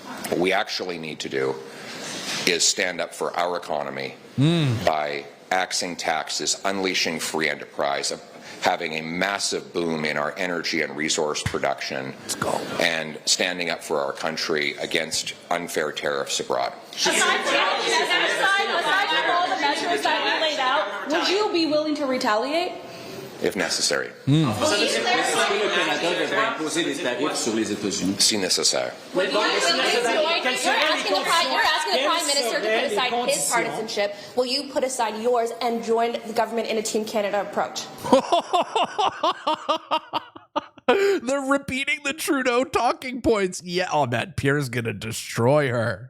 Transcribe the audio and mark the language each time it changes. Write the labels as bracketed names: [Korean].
[English] What we actually need to do is stand up for our economy by axing taxes, unleashing free enterprise, having a massive boom in our energy and resource production, and standing up for our country against unfair tariffs abroad. Aside from all the measures that we laid out, would you be willing to retaliate? If necessary. [French] Vous savez, c'est que le Canada devrait imposer des tarifs sur les États-Unis. Si nécessaire. [English] You're asking the Prime Minister to put aside his partisanship. Will you put aside yours and join the government in a Team Canada approach? They're repeating the Trudeau talking points. Yeah, oh man, Pierre's gonna destroy her.